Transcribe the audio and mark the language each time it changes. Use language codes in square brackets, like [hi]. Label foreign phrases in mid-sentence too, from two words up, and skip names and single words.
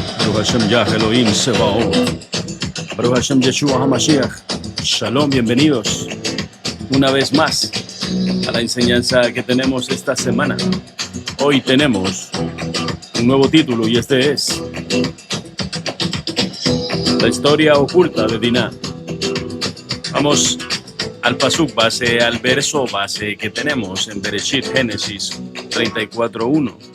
[he] ברוך השם יה אלהים צבאות. ברוך השם ישוע המשיח. Shalom, [es] bienvenidos una vez más a la enseñanza que tenemos esta semana. Hoy tenemos un nuevo título y este es La historia oculta de Dinah. Vamos al pasuk base, al verso base que tenemos en Bereshit, Génesis 34:1.